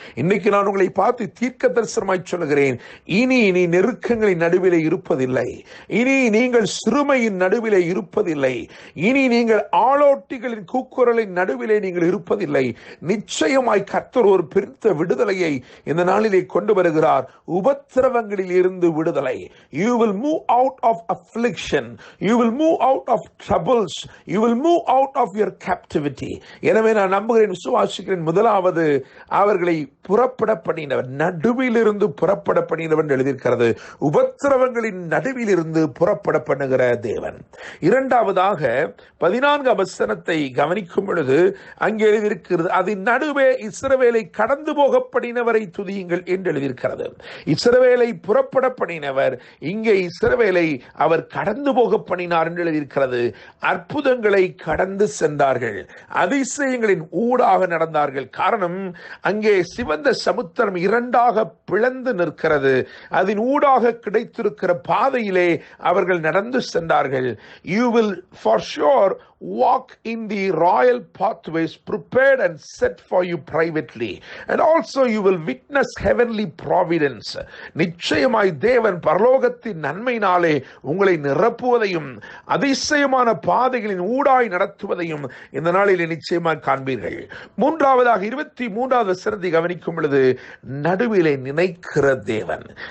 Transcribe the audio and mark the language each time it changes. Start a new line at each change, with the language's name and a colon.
Tamil: இன்னைக்கு நான் உங்களை பார்த்து தீர்க்க தரிசனமாய் சொல்லுகிறேன், இனி நீ நெருக்கங்களின் நடுவிலே இருப்பதில்லை. இனி நீங்கள் சிறுமையின் நடுவிலே இருப்பதில்லை. இனி நீங்கள் ஆளோட்டிகளின் கூக்குரலின் நடுவிலே நீங்கள் இருப்பதில்லை. நிச்சயமாய் கர்த்தர் ஒரு பெரிய விடுதலையை இந்த நாளிலே கொண்டு வருகிறார். உபத்திரவங்களில் இருந்து விடுதலை.
English: You will move out of affliction. You will move out of troubles. You will move out of your captivity.
Tamil: எனவே நான் நம்புகிறேன், விசுவாசிக்கிறேன். முதலாவது, அவர்களை புறப்பட பண்ணினவர். நடுவிலிருந்து புறப்பட பண்ணினவர் எழுதியிருக்கிறது. உபத்திரவங்களின் நடுவில் இருந்து புறப்பட பண்ணுகிற தேவன். 2வதாக 14ஆம் வசனத்தை கவனிக்கும் பொழுது அங்கே எழுதியிருக்கிறது, அதன் நடுவே இஸ்ரவேலை கடந்து போக பண்ணினவரை துதியுங்கள் என்று எழுதியிருக்கிறது. இஸ்ரவேலை புறப்பட பண்ணினவர், இங்கே இஸ்ரவேலை அவர் கடந்து போக பண்ணினார் என்று எழுதியிருக்கிறது. அற்புதங்களை கடந்து சென்றார்கள், அதிசயங்களின் ஊடாக நடந்தார்கள். காரணம், அங்கே சிவந்த சமுத்திரம் 2ஆக பிளந்து நிற்கிறது. அதன் ஊடாக கிடைத்திருக்கிற பாதையிலே அவர்கள் நடந்து சென்றார்கள்.
English: You will for sure walk in the royal pathways prepared and set for you privately, and also you will witness heavenly providence.
Tamil: நிச்சயமாய் தேவன் பரலோகத்தின் நன்மையினாலே உங்களை நிரப்புவதையும் அதிசயமான பாதைகளின் ஊடாய் நடத்துவதையும் இந்த நாளிலே நிச்சயமாக காண்பீர்கள். மூன்றாவதாக 23வது வசனத்தை கவனிக்கும் பொழுது, நடுவிலே நினைக்கிற தேவன்.